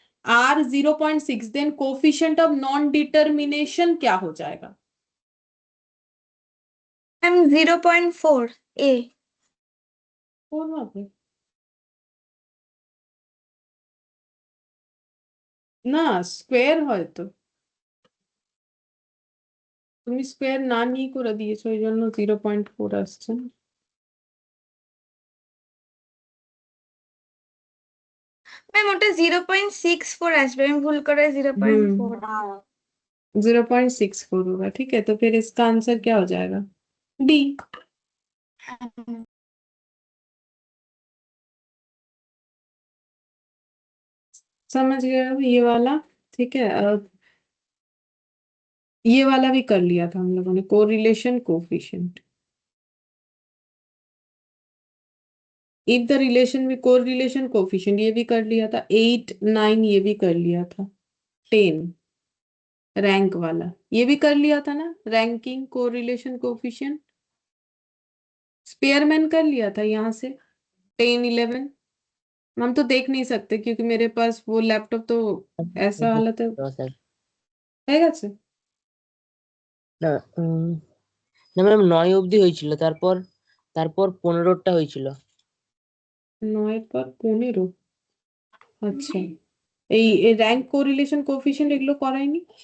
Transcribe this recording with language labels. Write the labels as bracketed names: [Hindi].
[Hindi] R 0.6, then coefficient of non determination क्या हो जाएगा? मैम 0.4 ए। फोर वहां पे [Bangla] না, স্কোয়ার হয়তো। তুমি স্কোয়ার না নিয়ে করে দিয়েছো, ওই জন্য 0.4 আসছে। ম্যাম ওটা 0.64 আসবে, আমি ভুল করে 0.4। [Hindi] 0.64 होगा, ठीक है। तो फिर इसका आंसर क्या हो जाएगा? डी। समझ गए अब ये वाला, ठीक है। ये वाला भी कर लिया था हम लोगों ने, correlation coefficient. If the relation में कोरिलेशन कोफिशिएंट ये भी कर लिया था। 8, 9 ये भी कर लिया था। 10 रैंक वाला ये भी कर लिया था ना, रैंकिंग कोरिलेशन कोफिशिएंट। स्पेयरमैन कर लिया था यहाँ से 10 11। हम तो देख नहीं सकते क्योंकि मेरे पास वो लैपटॉप तो ऐसा हालत है। [Bangla] হয়ে গেছে? না না ম্যাম 9 অবধি হয়েছিল, তারপর তারপর 15টা হয়েছিল। 9 পর 15। আচ্ছা, এই র্যাঙ্ক কোরিলেশন কোফিশিয়েন্ট এগুলো করায়নি?